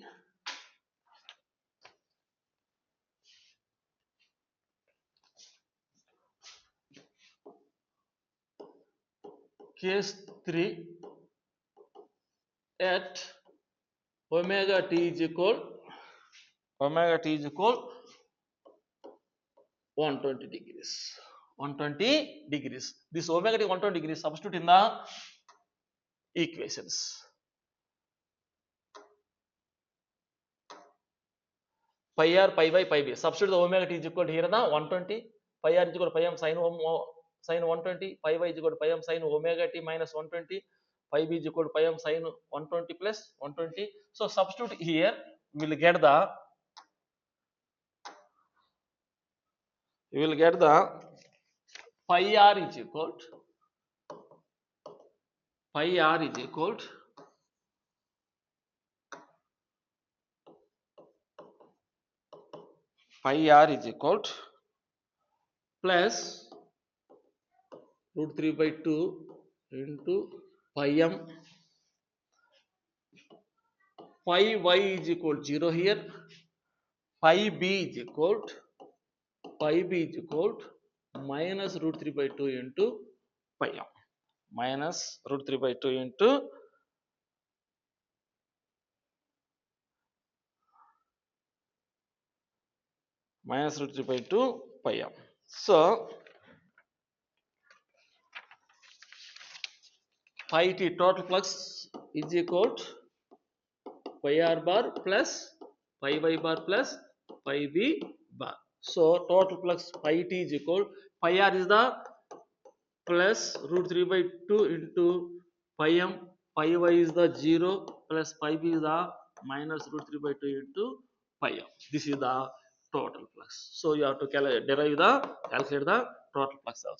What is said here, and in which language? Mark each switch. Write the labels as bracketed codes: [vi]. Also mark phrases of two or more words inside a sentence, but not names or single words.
[en] Case 3 at omega t is equal 120 degrees. 120 degrees. This omega t 120 degrees substitute in the equations. Pi r, pi y, pi b. Substitute the omega t is equal to here the 120. Pi r is equal to pi m sin 120. Pi y is equal to pi m sin omega t minus 120. Pi b is equal to pi m sin 120 plus 120. So substitute here we will get the pi r is equal to pi r is equal to pi r is equal to plus root 3 by 2 into pi m. Pi y is equal to 0 here. Pi b is equal to minus root 3 by 2 into pi m. Minus root 3 by 2 into minus root 3 by 2 pi m. So pi t total flux is equal to pi r bar plus pi y bar plus pi b bar. So total flux pi t is equal, pi r is the plus root 3 by 2 into pi m, pi y is the 0 plus pi b is the minus root 3 by 2 into pi m. This is the total flux. So you have to calculate the total flux also.